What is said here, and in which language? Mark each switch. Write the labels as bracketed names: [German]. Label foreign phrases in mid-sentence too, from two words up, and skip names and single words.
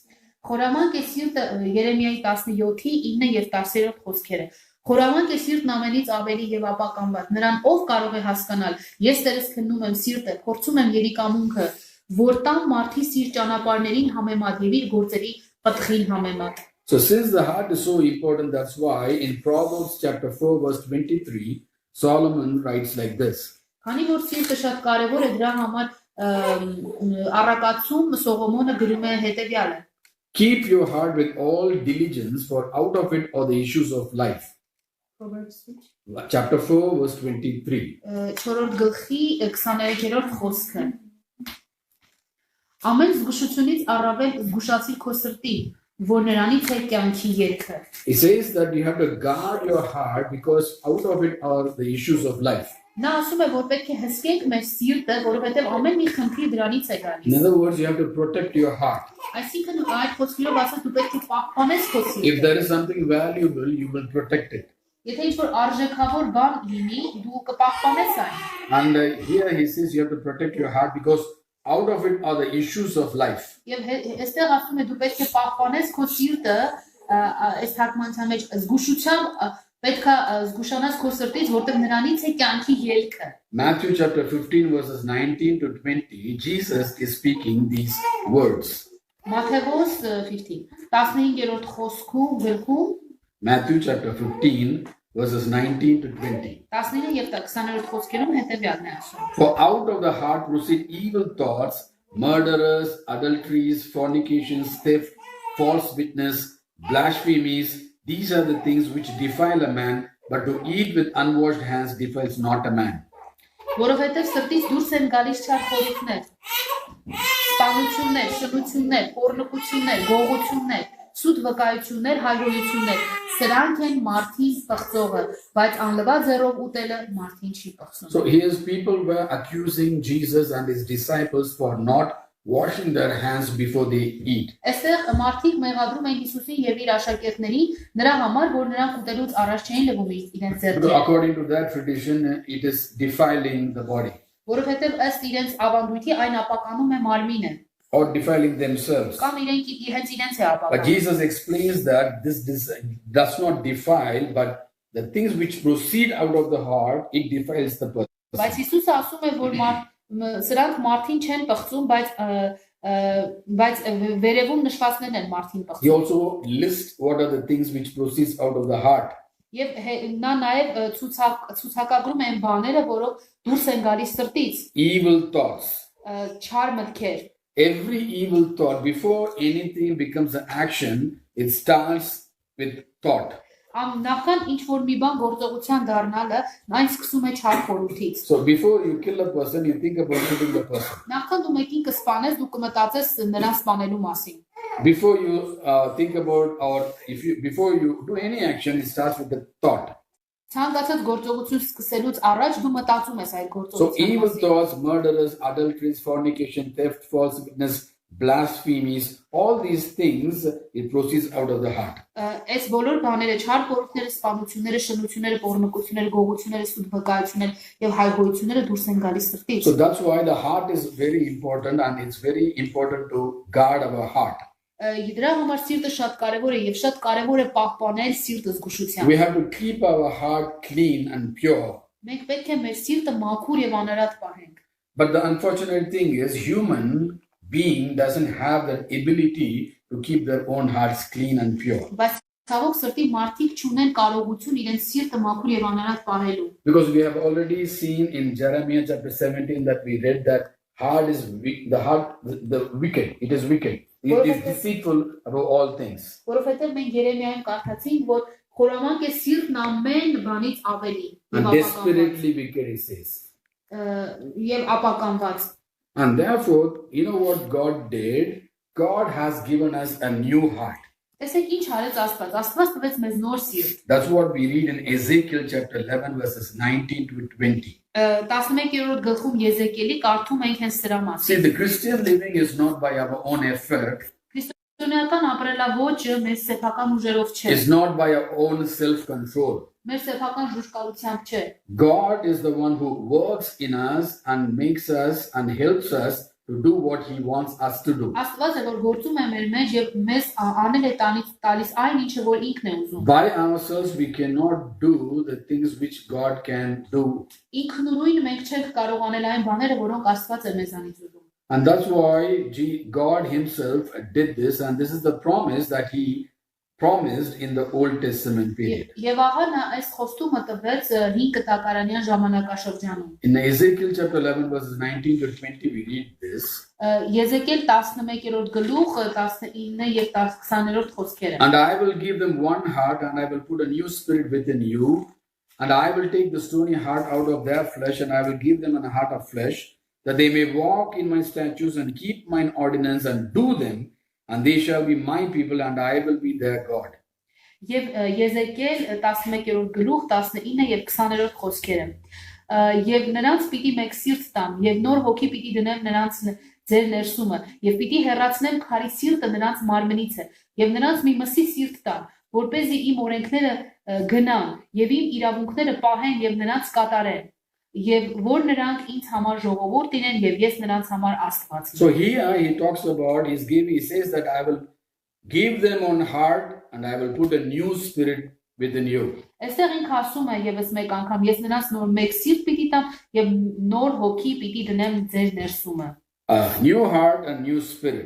[Armenian] Խորամանկ է սիրտը Երեմիայի 17-ի 9 եւ 10-րդ խոսքերը։ Խորամանկ է սիրտն ամենից ավելի եւ ապականված։ Նրան ով կարող է հասկանալ։ Ես Տերս քննում եմ սիրտը, փորձում եմ երիկամունքը, որ տամ մարդի սիրտ ճանապարհներին համեմատ եւ իր գործերի պտղին համեմատ։ [English] So since the heart is so important, that's why in Proverbs chapter 4 verse 23, Solomon writes like this. [Armenian] Քանի որ սիրտը շատ կարեւոր է, դրա համար առակացում Սողոմոնը գրում է հետեւյալը. [English] Keep your heart with all diligence, for out of it are the issues of life. Chapter 4 verse 23. [Armenian] 4-րդ գլխի 23-րդ խոսքը. Ամեն զգուշությունից առավել զգուշացիր քո սրտին, որ նրանից է կյանքի երգը։ [English] It says that you have to guard your heart because out of it are the issues of life. [Armenian] Նա ասում է, որ պետք է հսկենք մեր սիրտը, որովհետև ամեն մի խնդիր դրանից է [English] In [Armenian] գալիս։ [English] other words, you have to protect your heart. [Armenian] Այսինքն այդ խոսքերով ասած դու պետք է պահպանես քո [English] If [Armenian] սիրտը։ [English] there is something valuable, you will protect it. [Armenian] Եթե ինչ-որ արժեքավոր բան լինի, դու կպահպանես այն։ [English] And here he says you have to protect your heart because out of it are the issues of life. [Armenian] Եվ այստեղ ասում է դու պետք է պահպանես քո սիրտը, այս թարգմանության մեջ զգուշությամբ պետք է զգուշանաս քո սրտից, որտեղ նրանից է կյանքի ելքը։ [English] Matthew chapter 15 verses 19 to 20, Jesus is speaking these words. [Armenian] Մատթեոս 15-րդ խոսքում գլխում [English] Matthew chapter 15 verses 19 to 20. [Armenian] 19 եւ 20-րդ խոսքերում հետեւյալն է ասում. [English] For out of the heart proceed evil thoughts, murderers, adulteries, fornications, theft, false witness, blasphemies. These are the things which defile a man, but to eat with unwashed hands defiles not a man. [Armenian] Որովհետև սրտից դուրս են գալիս չար խորհուրդներ, սպանություններ, շնություններ, փորլուկություններ, գողություններ, սուտ վկայություններ, հայհոյություններ, սրանք են մարդին պղծողը, բայց անլվա ձեռով ուտելը մարդին չի պղծում։ [English] So here's people were accusing Jesus and his disciples for not washing their hands before they eat. [Armenian] Այստեղ մարդիկ մեղադրում են Հիսուսին եւ իր աշակերտներին նրա համար, որ նրանք ուտելուց առաջ չէին լվում իրենց ձեռքերը։ [English] According to that tradition, it is defiling the body. [Armenian] Որովհետև ըստ իրենց ավանդույթի այն ապականում է մարմինը։ [English] or defiling themselves. [Armenian] Կամ իրենք հենց իրենց է [English] But [Armenian] ապակում։ [English] Jesus explains that this does not defile, but the things which proceed out of the heart, it defiles the person. [Armenian] Բայց Հիսուսը ասում է, որ սրանք մարդին չեն պղծում, բայց վերևում նշվածներն են մարդին [English] He [Armenian] պղծում։ [English] also lists what are the things which proceeds out of the heart. [Armenian] Եվ նա նաև ցուցակագրում են բաները, որոնք դուրս են գալիս սրտից, [English] Evil thoughts. [Armenian] չար մտքեր։ [English] Every evil thought, before anything becomes an action, it starts with thought. [Armenian] Նախքան ինչ որ մի բան գործողության դառնալը, այն սկսում է չար խորհրդից։ [English] So before you kill a person, you think about killing the person. [Armenian] Նախքան դու մեկին կսպանես, դու կմտածես նրան սպանելու մասին։ [English] Before you think about, or before you do any action, it starts with the thought. [Armenian] Ցանկացած գործողություն սկսելուց առաջ դու մտածում ես այդ [English] So evil [Armenian] գործողության մասին։ [English] thoughts, murderers, adulteries, fornication, theft, false witness, blasphemies, all these things, it proceeds out of the heart. [Armenian] Այս բոլոր բաները, չար խորհուրդները, սպանությունները, շնությունները, պոռնկությունները, գողությունները, սուտ վկայությունները եւ հայհոյությունները դուրս են գալիս սրտից։ [English] So that's why the heart is very important, and it's very important to guard our heart. [Armenian] Դրա համար սիրտը շատ կարեւոր է եւ շատ կարեւոր է պահպանել սիրտը զգուշությամբ։ [English] We have to keep our heart clean and pure. [Armenian] Մենք պետք է մեր սիրտը մաքուր եւ անարատ պահենք։ [English] But the unfortunate thing is, human being doesn't have that ability to keep their own hearts clean and pure. [Armenian] Բայց ցավոք սրտի մարդիկ չունեն կարողություն իրենց սիրտը մաքուր եւ անարատ պահելու։ [English] Because we have already seen in Jeremiah chapter 17 that we read that heart is the wicked. It is wicked. It is deceitful above all things. [Armenian] Որովհետեւ մենք Երեմիայում կարդացինք, որ խորամանկ է սիրտն ամեն բանից ավելի [English] And desperately wicked, it says. [Armenian] եւ ապականված։ [English] And therefore, you know what God did? God has given us a new heart. [Armenian] Տեսեք ինչ արեց Աստված։ Աստված տվեց մեզ նոր սիրտ։ [English] That's what we read in Ezekiel chapter 11 verses 19 to 20. [Armenian] 11-րդ գլխում Եզեկիելի կարդում ենք հենց սրա [English] See, [Armenian] մասին։ [English] the Christian living is not by our own effort. [Armenian] Քրիստոնեական ապրելաոճը մեր սեփական ուժերով չէ։ [English] It's not by our own self-control. [Armenian] Մեր սեփական ժուժկալությամբ չէ։ [English] God is the one who works in us and makes us and helps us to do what He wants us to do. [Armenian] Աստված է որ գործում է մեր մեջ եւ մեզ անել է տալիս այն ինչը որ ինքն է ուզում։ [English] By ourselves we cannot do the things which God can do. [Armenian] Ինքնուրույն մենք չենք կարող անել այն բաները, որոնք Աստված է մեզանից ուզում։ [English] And that's why God Himself did this, and this is the promise that He promised in the Old Testament period. [Armenian] Եվ ահա նա այս խոստումը տվեց 5 կտակարանյան ժամանակաշրջանում։ [English] In Ezekiel chapter 11 verses 19 to 20 we read this. [Armenian] Եզեկիել 11-րդ գլուխ 19 եւ 20-րդ խոսքերը։ [English] And I will give them one heart, and I will put a new spirit within you, and I will take the stony heart out of their flesh, and I will give them a heart of flesh, that they may walk in my statutes and keep mine ordinance and do them, and they shall be my people, and I will be their God. [Armenian] Եվ Եզեկիել 11-րդ գլուխ 19 եւ 20-րդ խոսքերը։ Եվ նրանց պիտի մեկ սիրտ տամ, եւ նոր հոգի պիտի դնեմ նրանց ձեր ներսումը, եւ պիտի հեռացնեմ քարի սիրտը նրանց մարմնից, եւ նրանց մի մսի սիրտ տամ, որպեսզի իմ օրենքները գնան եւ իմ իրավունքները պահեն եւ նրանց կատարեն, եւ որ նրանք ինձ համար ժողովուրդ լինեն եւ ես նրանց համար Աստված լինեմ։ [English] So here he talks about, he says that I will give them one heart, and I will put a new spirit within you. [Armenian] Այստեղ ինքը ասում է եւս մեկ անգամ, ես նրանց նոր մեկ սիրտ պիտի տամ եւ նոր հոգի պիտի դնեմ ձեր ներսումը։ [English] A new heart and new spirit.